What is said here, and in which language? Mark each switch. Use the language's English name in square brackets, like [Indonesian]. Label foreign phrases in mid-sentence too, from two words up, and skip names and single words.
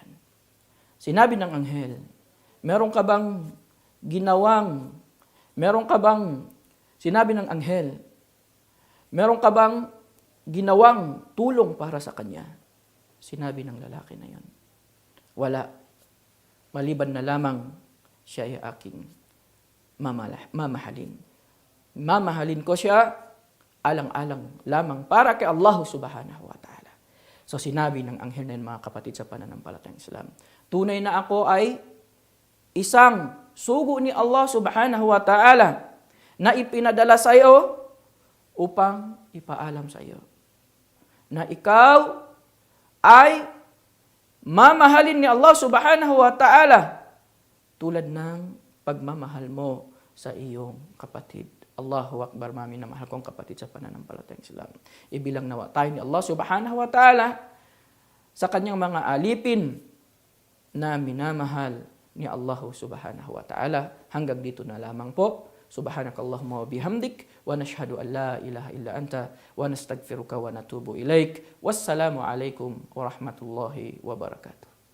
[Filipino] Sinabi ng anghel, sinabi ng anghel, meron ka bang ginawang tulong para sa kanya? Sinabi ng lalaki na yon, wala, maliban na lamang siya ay aking mamahalin. mamahalin ko siya alang-alang lamang para kay Allah [Arabic] سبحانه وتعالى. [Filipino] So sinabi ng anghel na yun, mga kapatid sa pananampalatayang Islam, tunay na ako ay isang sugo ni Allah [Arabic] سبحانه وتعالى [Filipino] na ipinadala sa iyo upang ipaalam sa iyo na ikaw ay mamahalin ni Allah [Arabic] سبحانه وتعالى [Filipino] tulad ng pagmamahal mo sa iyong kapatid. [Arabic] الله أكبر, [Filipino] mami na mahal kong kapatid sa pananampalatayang Islam. Ibilang nawa tayo ni Allah [Arabic] سبحانه وتعالى [Filipino] sa kanyang mga alipin na minamahal ni Allah [Arabic] سبحانه وتعالى. [Filipino] Hanggang dito na lamang po. [Arabic] سبحانك اللهم وبحمدك ونشهد أن لا إله إلا أنت ونستغفرك ونتوب إليك. والسلام عليكم ورحمة الله وبركاته.